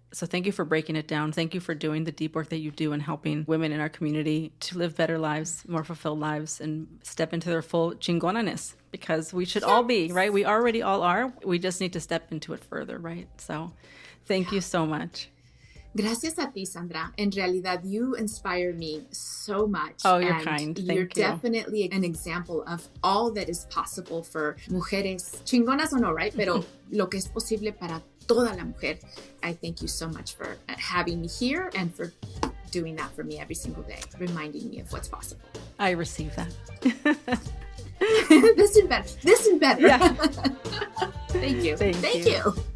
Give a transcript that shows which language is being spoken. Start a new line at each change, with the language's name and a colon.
English: So thank you for breaking it down. Thank you for doing the deep work that you do and helping women in our community to live better lives, more fulfilled lives, and step into their full chingonaness, because we should all be, right? We already all are. We just need to step into it further, right? So thank you so much.
Spanish: Gracias a ti,
English: Sandra.
Spanish: En realidad,
English: you inspire me so much. Oh, you're kind. Thank you. You're definitely an example of all that is possible for
Spanish: mujeres, chingonas o no,
English: right?
Spanish: Pero lo que es posible para toda la mujer.
English: I thank you so much for having me here and for doing that for me every single day, reminding me of what's possible. I receive that. This and better. This and better. Yeah. Thank you. Thank you.